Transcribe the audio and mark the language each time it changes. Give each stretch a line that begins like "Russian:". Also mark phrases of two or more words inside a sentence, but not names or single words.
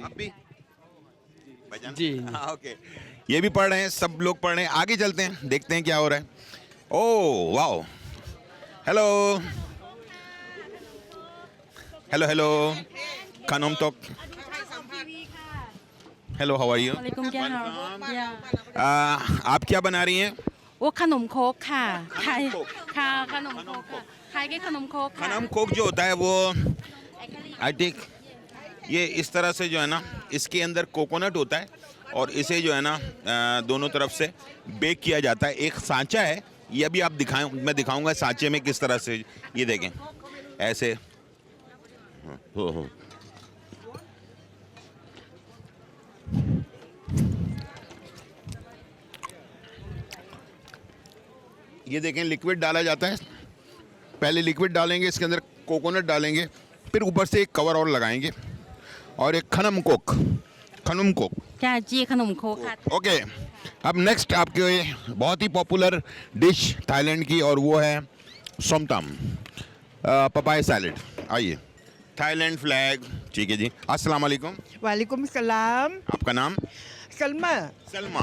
Hindi: आप भी भाईजान? जी. हाँ, ओके. ये भी पढ़ रहे हैं, सब लोग पढ़ रहे हैं. आगे चलते हैं, देखते हैं क्या हो रहा है.
English: Oh wow. Hello hello hello.
Thai: खानोम तोक. हेलो,
English: How are you?
Hindi: วะอะลัยกุม क्या हाल या आप क्या बना रही हैं?
Thai: โอ้ขนมโคกค่ะไทยค่ะขนมโคกค่ะไทยकेขนมโคกค่ะ
Hindi: खानम कोक जो होता है वो
English: I think
Hindi: ये इस तरह से जो है ना इसके अंदर कोकोनट होता है और इसे जो है ना दोनों तरफ से बेक किया जाता है. एक सांचा है, ये अभी आप मैं दिखाऊंगा सांचे में किस तरह से. ये देखें ऐसे. ये देखें लिक्विड डाला जाता है. पहले लिक्विड डालेंगे, इसके अंदर कोकोनट डालेंगे, फिर ऊपर से एक कवर और लगाएंगे और एक खनम कोक.
Thai: จ้าจีขนมโคกค่ะ ओके.
Hindi: अब नेक्स्ट आपके बहुत ही
English: popular dish
Hindi: थाईलैंड की और वो है सोमतम
English: papaya salad.
Hindi: आइए. थाईलैंड फ्लैग. ठीक है जी.
Arabic: السلام عليكم. وعليكم السلام.
Hindi: आपका नाम? सलमा. सलमा.